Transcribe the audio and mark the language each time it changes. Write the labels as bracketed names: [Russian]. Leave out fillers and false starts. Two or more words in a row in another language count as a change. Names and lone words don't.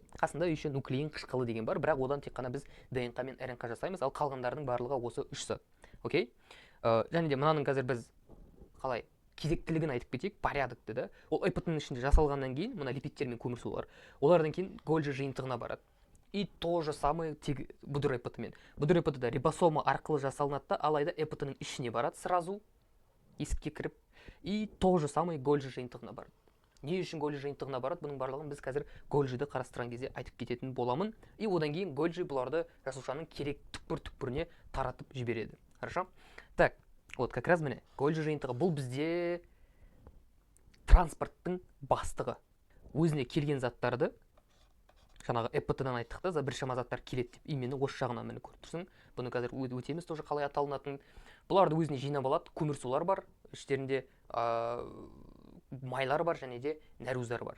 [Kazakh] Қасында еще нуклеин қышқылы деген бар, бірақ одан тек қана біз ДНК мен РНК жасаймыз, ал қалғандарының барлығы осы үш зат. Окей? Және де мынаның қазір біз қалай кезектілігін айтып кетейік, порядокты да. Ол ЭПТ-ның ішінде жасалғаннан кейін, мына липидтер мен көмірсулар, олардан кейін Golgi жиынтығына барады. [Russian] И то же самое [Kazakh] бұдыр ЭПТ-мен. Бұдыр ЭПТ-да рибосома арқылы жасалынады, алайда ЭПТ-ның ішіне барады сразу, есікке кіріп. [Russian] И то же самое [Kazakh] Golgi жиынтығына барады. Не үшін Golgi жиынтығына барады? Бұның барлығын біз қазір Golgi-ді қарастырған кезде айтып кететін боламын. И одан кейін Golgi бұларды жасушаның керек түкпір-түкпіріне таратып жібереді. [Russian] Хорошо? Так, вот как раз [Kazakh] міне Golgi жиынтығы бұл бізде транспорттың бастығы. Өзіне келген заттарды, жаңағы ЭПТ-дан айттық та, біршама заттар келеді деп, именно осы жағынан міне көріп тұрсың. Бұны қазір өтеміз тоже қалай аталынатын. Бұларды өзіне жинап алады, көмірсулар бар, іштерінде майлар бар және де нәруздар бар.